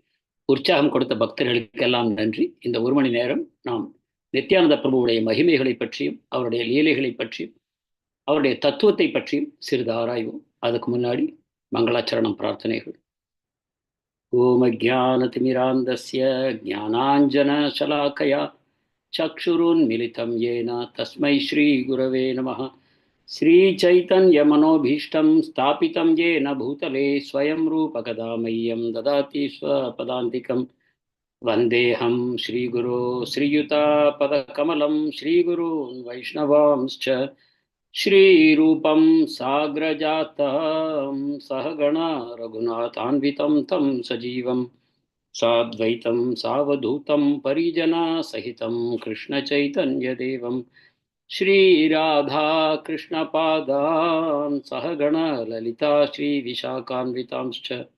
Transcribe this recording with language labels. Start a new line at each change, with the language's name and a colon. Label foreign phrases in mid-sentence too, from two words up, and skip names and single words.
Tamil: உற்சாகம் கொடுத்த பக்தர்களுக்கெல்லாம் நன்றி. இந்த ஒரு மணி நேரம் நாம் நித்யானந்த பிரபுவுடைய மகிமைகளை பற்றியும் அவருடைய லீலைகளை பற்றியும் அவருடைய தத்துவத்தை பற்றியும் சிறிது ஆராய்வோம். அதுக்கு முன்னாடி மங்களாச்சரணம் பிரார்த்தனைகள்.
Sanskrit: ॐ अज्ञानतिमिरान्धस्य ज्ञानाञ्जनशलाकया चक्षुरुन्मिलितं येन तस्मै श्रीगुरवे नमः. श्रीचैतन्यमनोभीष्टं स्थापितं येन भूतले स्वयं रूपकदा मह्यं ददाति स्वपदान्तिकं. वन्देऽहं श्रीगुरो श्रीयुतापदकमलं श्रीगुरून् वैष्णवांश्च श्रीरूपं साग्रजातं सहगणा रघुनाथान्वितं तं सजीवं साद्वैतं सावधूतं परिजना सहितं कृष्णचैतन्यदेवं श्रीराधा कृष्णपादान् सहगणा ललिता श्रीविशाखान्वितांश्च.